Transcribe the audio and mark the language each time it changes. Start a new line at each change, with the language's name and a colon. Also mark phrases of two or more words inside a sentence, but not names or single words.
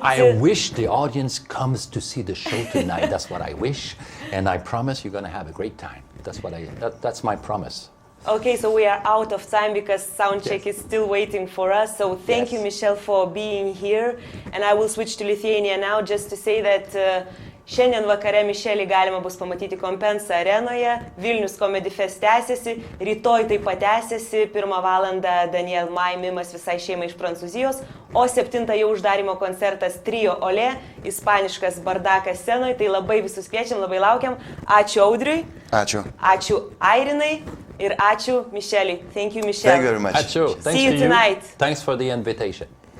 English: I wish the audience comes to see the show tonight. That's what I wish, and I promise you're going to have a great time. That's my promise. Okay, so we are out of time because soundcheck is still waiting for us. So thank you, Michel, for being here. And I will switch to Lithuania now just to say that
Lithuanian: šiandien vakare Michelį galima bus pamatyti Kompensa arenoje. Vilnius Comedy Fest tęsiasi, rytoj taip pat tęsiasi, 1 valandą Daniel Mai mimas visai šeimai iš Prancūzijos, o 7 jau uždarimo koncertas Trio Olé, ispaniškas bardakas scenoje. Tai labai visus kviečiam, labai laukiam. Ačiū Audriui. Ačiū. Ačiū Airinai. Ir ačiū Micheliui.
English: Thank you, Michel. Thank you very much.
Lithuanian: Ačiū.
English: See you tonight. Thanks for the invitation.